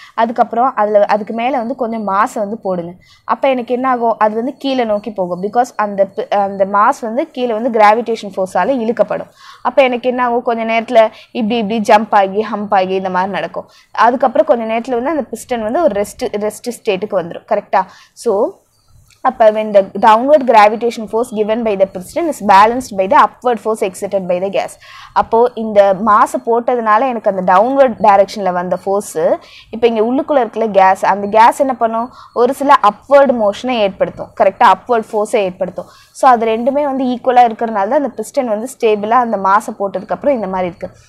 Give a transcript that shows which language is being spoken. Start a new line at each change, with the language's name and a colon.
Tamil: அதுக்கப்புறம் அதுக்கு மேலே வந்து கொஞ்சம் மாஸை வந்து போடுங்க. அப்போ எனக்கு என்ன ஆகும், அது வந்து கீழே நோக்கி போகும். பிகாஸ் அந்த மாஸ் வந்து கீழே வந்து கிராவிடேஷன் ஃபோர்ஸால் இழுக்கப்படும். அப்போ எனக்கு என்ன ஆகும், கொஞ்சம் நேரத்தில் இப்படி ஜம்ப் ஆகி ஹம்ப் ஆகி இந்த மாதிரி நடக்கும். அதுக்கப்புறம் கொஞ்சம் நேரத்தில் வந்து அந்த பிஸ்டன் வந்து ஒரு ரெஸ்ட் ஸ்டேட்டுக்கு வந்துடும், கரெக்டாக.
English: so
Tamil: அப்போ
English: when the downward gravitation force given by the piston is balanced by the upward force exerted by the gas.
Tamil: அப்போது இந்த மாஸை போட்டதுனால எனக்கு அந்த டவுன்வர்ட் டைரெக்ஷனில் வந்த ஃபோர்ஸு இப்போ இங்கே உள்ளுக்குள்ளே இருக்கிற கேஸ், அந்த கேஸ் என்ன பண்ணும், ஒரு சில அப்வர்டு மோஷனை ஏற்படுத்தும், கரெக்டாக அப்வர்ட் ஃபோர்ஸை ஏற்படுத்தும். ஸோ அது ரெண்டுமே வந்து ஈக்குவலாக இருக்கிறனால தான் அந்த பிஸ்டன் வந்து ஸ்டேபிளாக அந்த மாஸை போட்டதுக்கப்புறம் இந்த மாதிரி இருக்குது.